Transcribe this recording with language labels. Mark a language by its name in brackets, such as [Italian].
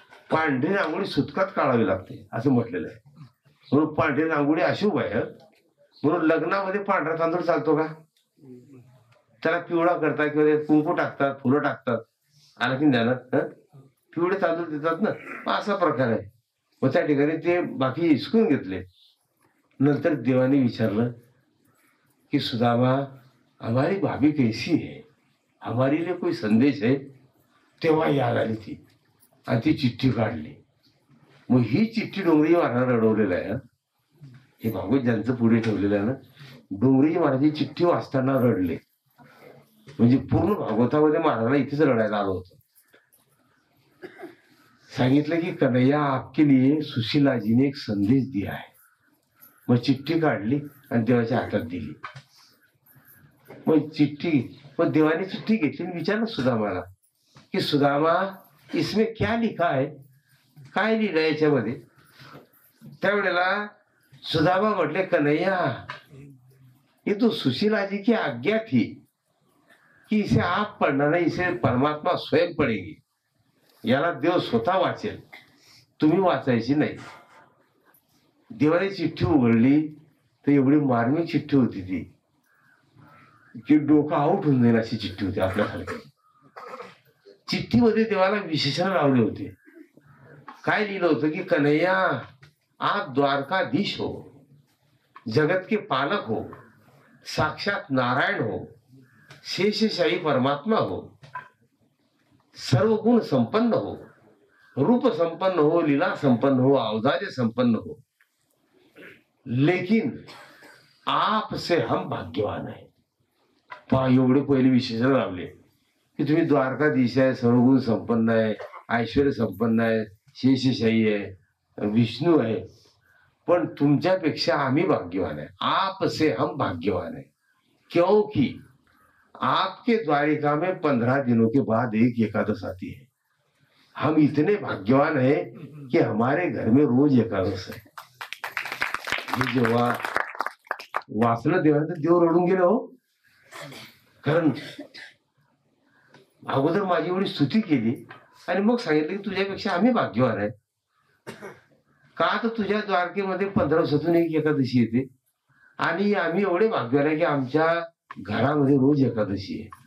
[Marathi] पांढरी रांगोळी सुतकात काढावी लागते असं म्हटलेलं आहे. म्हणून पांढरी रांगोळी अशुभ आहे. म्हणून लग्नामध्ये पांढरा तांदूळ चालतो का? त्याला पिवळा करतात किंवा कुंकू टाकतात, फुलं टाकतात. आला की ध्यानात, पिवळे तांदूळ देतात ना, असा प्रकार आहे. मग त्या ठिकाणी ते बाकी हिसकून घेतले. नंतर देवाने विचारलं की [Hindi] सुदामा हमारी भाभी कैसी है, हमारे लिए कोई संदेश है? [Marathi] तेव्हा याद आली ती आणि ती चिठ्ठी काढली. मग ही चिठ्ठी डोंगरी महाराज रडवलेलं आहे. हे भागवत ज्यांचं पुढे ठेवलेलं आहे ना, डोंगरीजी महाराज चिठ्ठी वाचताना रडले. म्हणजे पूर्ण भागवतामध्ये महाराजांना इथेच रडायला आलं होतं. सांगितलं की [Hindi] कन्हैया आपके लिए सुशीला जी ने एक संदेश दिया है. [Marathi] मग चिठ्ठी काढली आणि देवाच्या हातात दिली. मग देवाने चिठ्ठी घेतली आणि विचारलं सुदामाला की सुदामा [Hindi] इसमें क्या लिखा है, [Marathi] काय लिहिलं याच्यामध्ये. त्यावेळेला सुदामा म्हटले [Hindi] कन्हैया ये तो सुशीला जी की आज्ञा थी कि इसे आप पढ़ना नहीं, इसे परमात्मा स्वयं पडेगी. [Marathi] याला देव स्वतः वाचेल, तुम्ही वाचायची नाही. देवाने चिठ्ठी उघडली तर एवढी मार्मिक चिठ्ठी होती ती की डोकं आऊट होऊन जाईल अशी चिठ्ठी होती आपल्यासारखी. चिठ्ठीमध्ये देवाला विशेषण लावले होते. काय लिहिलं होतं की [Hindi] कन्हैया आप द्वारकाधीश हो, जगत के पालक हो, साक्षात नारायण हो, शेषशाही परमात्मा हो, सर्व गुण संपन्न हो, रूप संपन्न हो, लीला संपन्न हो, औदार्य संपन्न हो, लेकिन आपसे हम भाग्यवान है. [Marathi] पहा एवढे पहिले विशेषण लावले की तुम्ही द्वारकाधीश आहे, सर्वगुण संपन्न आहे, ऐश्वर्य संपन्न आहे, शेषशाही आहे, विष्णू आहे, पण तुमच्यापेक्षा आम्ही भाग्यवान आहे. [Hindi] आपसे हम भाग्यवान है क्योंकि आपके द्वारिका में 15 दिनों के बाद एक एकादश आती है. हम इतने भाग्यवान है कि हमारे घर में रोज एकादश है. [Marathi] जेव्हा वाचलं देवाने तर देव रडून गेलो हो. कारण अगोदर माझी एवढी स्तुती केली आणि मग सांगितलं की तुझ्यापेक्षा आम्ही भाग्यवान आहे. का तर तुझ्या द्वारकेमध्ये 15 दिवसातून एक एकादशी येते आणि आम्ही एवढे भाग्यवान आहे की आमच्या घरामध्ये रोज एकादशी आहे.